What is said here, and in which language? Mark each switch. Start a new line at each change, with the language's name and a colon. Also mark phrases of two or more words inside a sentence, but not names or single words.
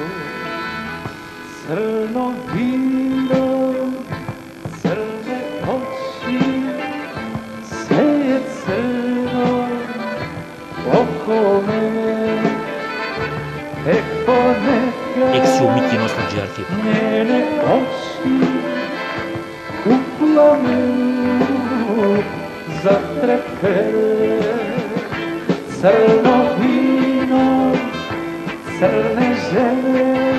Serbian: Црно вино, црне очи,
Macedonian: се е црно около мене. Екси умитни носталџи архив.
Serbian: Njene oči u plamenu zatrepele, crno vino, crne žene.